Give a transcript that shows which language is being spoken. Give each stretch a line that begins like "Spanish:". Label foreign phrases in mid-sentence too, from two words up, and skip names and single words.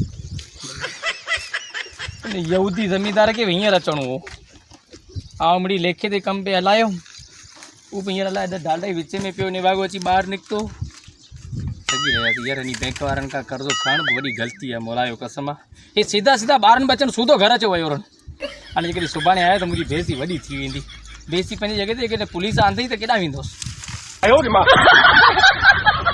Sindhi: यहूदी ज़मींदार खे बि हींअर अचिणो हो आमड़ी लेखे ते कम पे हलायो उहो बि हींअर हलाए डालडा ई विच में पियो निभागो अची ॿाहिरि निकितो सॼी रहियासीं यार। इन बैंक वारनि खां कर्ज़ो खणणु बि वॾी ग़लती आहे मोलायो कसम आहे। हे सीधा सीधा ॿारनि बचनि सूधो घर अचो वियो रहनि। हाणे जेकॾहिं सुभाणे आयो त मुंहिंजी बेइज़ती वॾी थी वेंदी। बेइज़ती पंहिंजी जॻह ते जेकॾहिं पुलिस आंदी त केॾांहुं वेंदुसि।